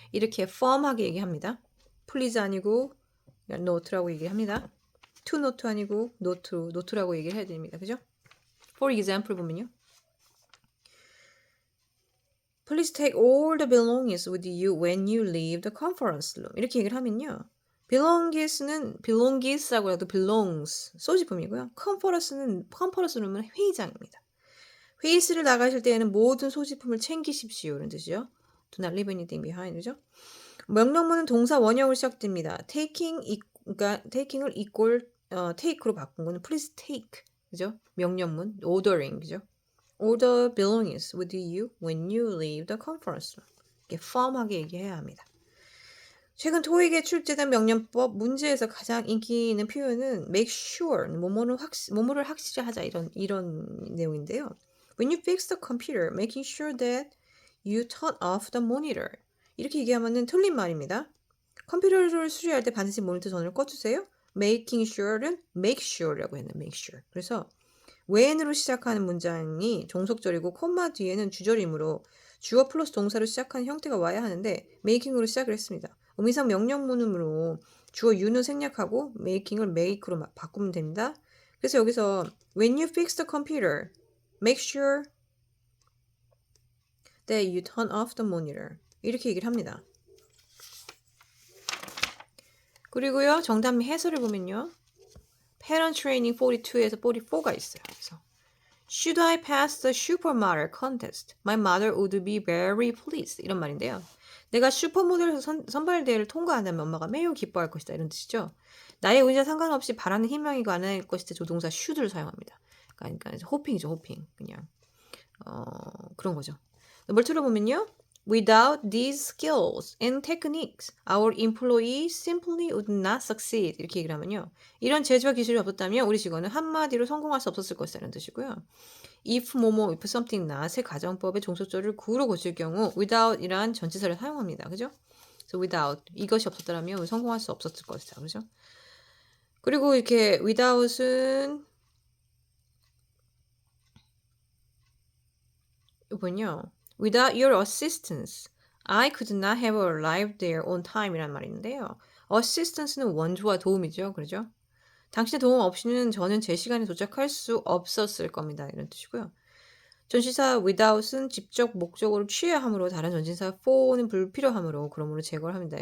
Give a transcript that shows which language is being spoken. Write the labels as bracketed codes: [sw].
[ko] 이렇게 firm하게 얘기합니다. please 아니고 note라고 얘기합니다. to note 아니고 note라고 얘기를 해야 됩니다. 그죠? [en] For example [ko] 보면요. [en] Please take all the belongings with you when you leave the conference room. [ko] 이렇게 얘기를 하면요. belongings라고 해도 belongs 소지품이고요. conference는 회의장입니다. 회의실을 나가실 때에는 모든 소지품을 챙기십시오. 이런 뜻이죠. [en] Do not leave anything behind. [ko] 그죠? 명령문은 동사 원형으로 시작됩니다. 그러니까 taking을 take로 바꾼 거는 [en] please take. [ko] 그죠? 명령문 ordering. 그죠? [en] Order belongings with you when you leave the conference room. [ko] 이렇게 firm하게 얘기해야 합니다. 최근 토익에 출제된 명령법 문제에서 가장 인기 있는 표현은 make sure, 뭐뭐를 확실히 하자 이런 내용인데요. [en] When you fix the computer, making sure that you turn off the monitor. [ko] 이렇게 얘기하면은 틀린 말입니다. 컴퓨터를 수리할 때 반드시 모니터 전원을 꺼주세요. Making sure는 make sure라고 했네요. [en] make sure. [ko] 그래서 when으로 시작하는 문장이 종속절이고 콤마 뒤에는 주절이므로 주어 플러스 동사로 시작하는 형태가 와야 하는데 making으로 시작을 했습니다. 의미상 명령문으로 주어 you는 생략하고 making을 make로 바꾸면 됩니다. 그래서 여기서 [en] when you fix the computer, make sure that you turn off the monitor. [ko] 이렇게 얘기를 합니다. 그리고요. 정답 및 해설을 보면요. Parent Training 42에서 44가 있어요. [en] 그래서 Should I pass the supermodel contest? My mother would be very pleased. [ko] 이런 말인데요. 내가 슈퍼모델 선발대회를 통과한다면 엄마가 매우 기뻐할 것이다. 이런 뜻이죠. 나의 의지와 상관없이 바라는 희망이 가능할 것일 때 조동사 should를 사용합니다. 그러니까 hoping이죠. hoping. 그냥 그런 거죠. 뭘 들어보면요. [en] Without these skills and techniques, our employees simply would not succeed. [ko] 이렇게 얘기를 하면요. 이런 재주와 기술이 없었다면 우리 직원은 한마디로 성공할 수 없었을 것이라는 뜻이고요. [en] if if something not [ko] 의 가정법의 종속절을 구로 고칠 경우 without이란 전치사를 사용합니다. 그죠? 그래서 without 이것이 없었다면 성공할 수 없었을 것이다. 그죠? 그리고 이렇게 without은 이번요. [en] Without your assistance, I could not have arrived there on time [ko] 이란 말이 있는데요. assistance는 원조와 도움이죠. 그렇죠? 당신의 도움 없이는 저는 제 시간에 도착할 수 없었을 겁니다. 이런 뜻이고요. 전치사 without은 직접 목적으로 취해야 하므로 다른 전치사 for는 불필요하므로 그러므로 제거를 합니다.